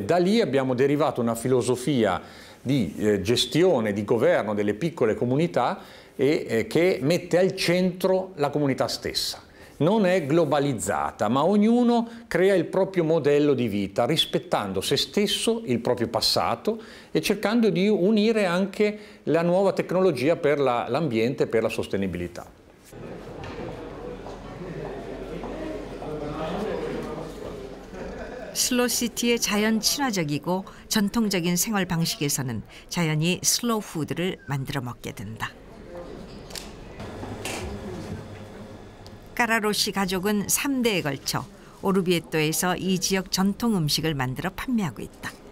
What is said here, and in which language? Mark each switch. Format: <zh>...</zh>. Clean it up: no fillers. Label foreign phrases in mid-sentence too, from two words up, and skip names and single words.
<it>Da lì abbiamo derivato una filosofia di gestione, di governo delle piccole comunità che mette al centro la comunità stessa. Non è globalizzata, ma ognuno crea il proprio modello di vita, rispettando se stesso, il proprio passato e cercando di unire anche la nuova tecnologia per l'ambiente e per la sostenibilità.</it> <ko>슬로시티의 자연 친화적이고 전통적인 생활 방식에서는 자연히 슬로우 푸드를 만들어 먹게 된다. 까라로시 가족은 3대에 걸쳐 오르비에토에서 이 지역 전통 음식을 만들어 판매하고 있다.</ko>